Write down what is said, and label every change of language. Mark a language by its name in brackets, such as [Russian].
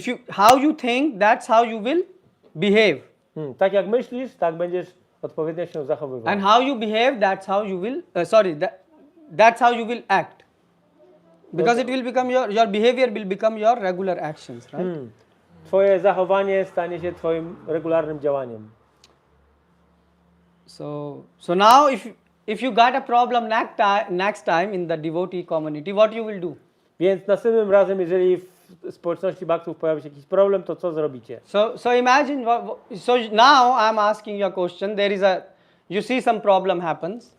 [English] How you think, that's how you will behave. [Polish] Tak jak myślisz, tak będziesz odpowiednio się zachowywał. [English] And how you behave, that's how you will, that's how you will act. Because it will become your behavior will become your regular actions, right? [Polish] Twoje zachowanie stanie się twoim regularnym działaniem. [English] So now if you got a problem next time in the devotee community, what you will do? [Polish] Więc następnym razem, jeżeli w społeczności baktów pojawi się jakiś problem, to co zrobicie? [English] So imagine, so now I'm asking you a question. You see some problem happens.